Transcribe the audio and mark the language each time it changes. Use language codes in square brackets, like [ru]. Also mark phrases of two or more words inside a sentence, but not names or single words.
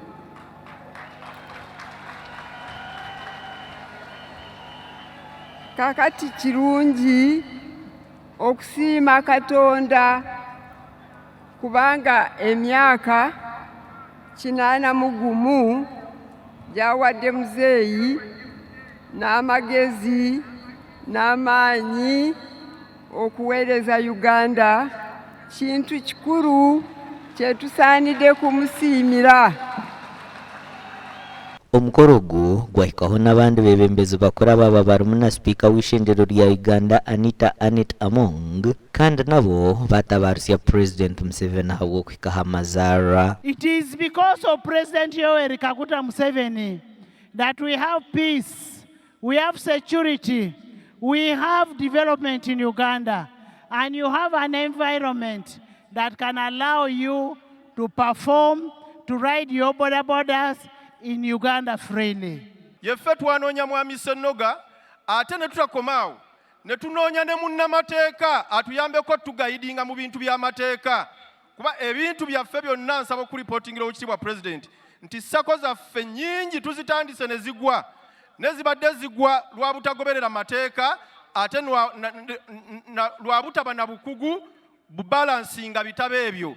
[lg] Kakati kirungi okusiima Katonda kubanga emyaka 81 gyawadde muzeeyi n'amagezi n'amaanyi okuweereza Uganda kintu kikulu kyetusaanidde kumusiimira. [nyn] Omukoro ogu gwahikaho n'abandi beebembezi bakuru ababa barimu na sipiika w'ishengyero lya Uganda Anita Anet Among kandi nabo batabarusya Purezidenti Museveni ahabw'okuhikaho amazaarwa. [en] It is because of President Yoweri Museveni that we have peace, we have security, we have development in Uganda, and you have an environment that can allow you to perform, to ride your bodabodas in Uganda freely. [lg] Yeffe twanoonya mwami Ssennoga ate ne tutakomaawo ne tunoonya ne munnamateeka atuyambeko tugayidinga mu bintu by'amateeka kuba ebintu byaffe byonna nsaba okuripootingira Oweekitiibwa Pulezidenti nti ssako zaffe nnyingi tuzitandise ne zigwa ne zibadde zigwa lwa butagoberera mateeka ate lwa butaba na bukugu bubalansinga bitabo ebyo.